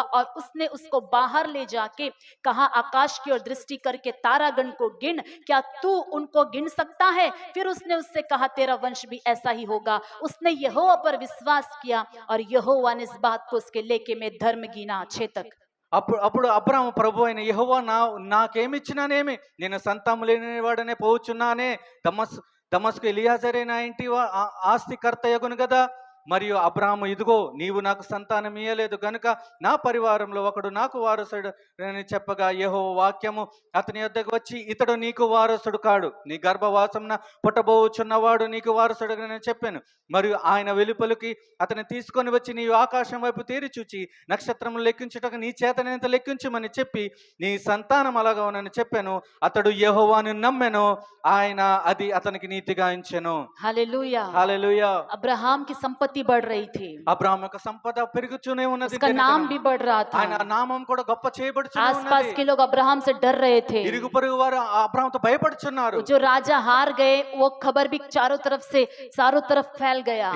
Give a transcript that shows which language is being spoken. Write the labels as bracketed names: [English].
[Hindi] और उसने उसको बाहर ले जाके कहा, आकाश की ओर दृष्टि करके तारागण को गिन, क्या तू उनको गिन सकता है? फिर उसने उससे कहा, तेरा वंश भी ऐसा ही होगा। उसने यहोवा पर विश्वास किया और यहोवा ने इस बात को उसके लेके में धर्म गिना। 6 तक। [Telugu] అప్పుడు అప్పుడు అబ్రాము ప్రభు అయిన యెహోవా నాకేమిచ్చినానేమి, నేను సంతానం లేని వాడనే పోవచ్చున్నానే, దమస్కు ఎలియాజరే నా ఇంటి ఆస్తికర్త యగును కదా. మరియు అబ్రాము, ఇదిగో నీవు నాకు సంతానం ఇయ్యలేదు గనుక నా పరివారంలో ఒకడు నాకు వారసుడు అని చెప్పగా, యెహోవా వాక్యము అతని యొద్దకు వచ్చి, ఇతడు నీకు వారసుడు కాడు, నీ గర్భవాసమున పుట్టబోచున్నవాడు నీకు వారసుడు అని చెప్పాను. మరియు ఆయన వెలుపలికి అతన్ని తీసుకొని వచ్చి, నీవు ఆకాశం వైపు తేరి చూచి నక్షత్రములు లెక్కించుటకు నీ చేతనంత లెక్కించమని చెప్పి, నీ సంతానం అలాగా అని చెప్పాను. అతడు యెహోవాను నమ్మెను, ఆయన అది అతనికి నీతిగా ఎంచెను. [Hindi] हालेलुया। [Telugu] హల్లెలూయా. [Hindi] अब्राहम की संपत्ति बढ़ रही थी, [Telugu] అబ్రాహాము యొక్క సంపద పెరుగుతూనే ఉన్నది, [Hindi] उसका नाम भी बढ़ रहा था। [Telugu] ఆయన నామం కూడా గొప్ప చేయబడుతూనే [Hindi] आसपास [Telugu] ఉన్నది. [Hindi] के लोग अब्राहम से डर रहे थे। [Telugu] ఇరుగు పొరుగు వారు అబ్రాహాముతో భయపడుచున్నారు. [Hindi] जो राजा हार गए वो खबर भी चारों तरफ फैल गया।